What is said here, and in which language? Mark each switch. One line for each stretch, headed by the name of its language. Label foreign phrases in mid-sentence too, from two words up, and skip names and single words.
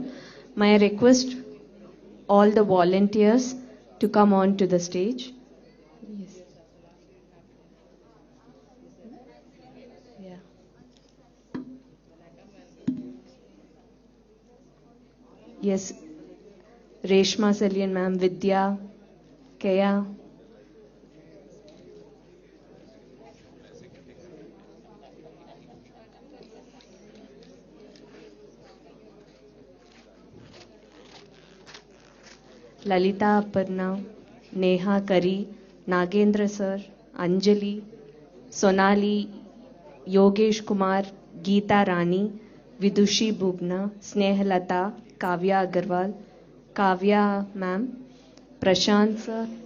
English: My request all the volunteers to come on to the stage. Yes. Yeah. Yes. Reshma Salian ma'am, Vidya, Kaya. Lalita Aparna, Neha Kari, Nagendra sir, Anjali, Sonali, Yogesh Kumar, Geeta Rani, Vidushi Bhubna, Snehalata, Kavya Agarwal, Kavya ma'am, Prashant sir,